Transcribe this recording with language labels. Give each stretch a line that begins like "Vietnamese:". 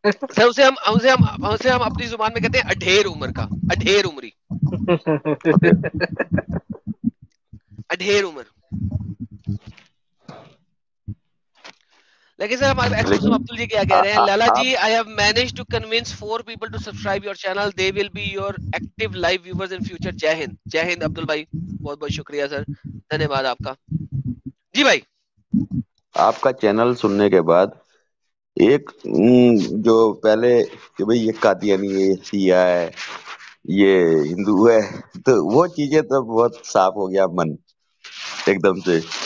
Urdu: سر اسے ہم اپنی زبان میں کہتے ہیں اڈھیر عمر کا, اڈھیر عمری, اڈھیر عمر. لیکن سر ہمارے ایکس مسلم عبدل جی کیا کہہ رہے ہیں, لالا جی
English: I have managed to convince 4 people to subscribe your channel. They will be your active live viewers in future.
Urdu: جے ہند. جے ہند عبدل بھائی, بہت بہت شکریہ سر, دھنیہ واد آپ کا. جی بھائی. آپ کا چینل سننے کے بعد ایک جو پہلے کہ بھئی یہ قادیانی ہے, یہ شیعہ ہے, یہ ہندو ہے, تو وہ چیزیں تو بہت صاف ہو گیا من ایک دم سے.